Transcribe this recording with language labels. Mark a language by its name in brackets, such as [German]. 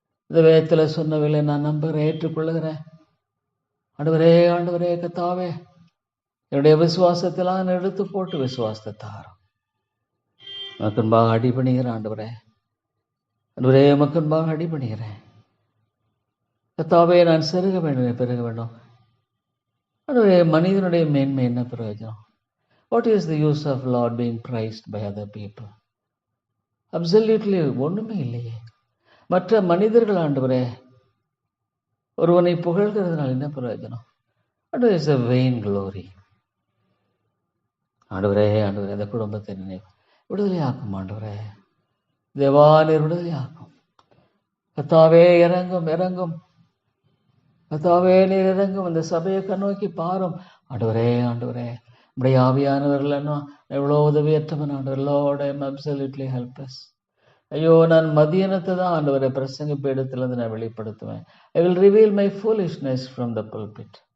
[Tamil] இந்த வேதத்துல சொன்னவில்லை நான் நம்புகிறேன், ஏற்றுக்கொள்ளுகிறேன். ஆண்டவரே ஆண்டவரே கர்த்தாவே, என்னுடைய விசுவாசத்தெல்லாம் எடுத்து போட்டு விசுவாசத்தை தாரும். மக்கன்பாக அடிபணிகிறேன் ஆண்டவரே. ஆண்டவரே மக்கன்பாக அடிபணிகிறேன் கர்த்தாவே. நான் செருக வேண்டும், பெருக வேண்டும். ஆண்டவரே, மனிதனுடைய மேன்மை என்ன பிரயோஜனம்? [English] What is the use of Lord being praised by other people? [Tamil] Absolutely ஒண்ணுமே இல்லையே. மற்ற மனிதர்கள் ஆண்டவரே ஒருவனை புகழ்கிறதுனால என்ன பிரயோஜனம்? ஆண்டவரே, [English] It's a vain glory. [Tamil] ஆண்டவரே ஆண்டவரே, அந்த குடும்பத்தை நினைவு விடுதலையாக்கும் ஆண்டவரே. தேவா, நீர் விடுதலையாக்கும். கர்த்தாவே இறங்கும் இறங்கும். கர்த்தாவே நீர் இறங்கும். அந்த சபையை கண்ணோக்கி பாரும் ஆண்டவரே. ஆண்டவரே, நம்முடைய ஆவியானவர்கள் எவ்வளோ உதவியற்றவன் ஆண்டவர். [English] Lord, I am absolutely helpless. [Tamil] ஐயோ, நான் மதியானத்தை தான் ஆண்டவரை பிரசங்க பீடத்திலிருந்து நான் வெளிப்படுத்துவேன். [English] I will reveal my foolishness from the pulpit.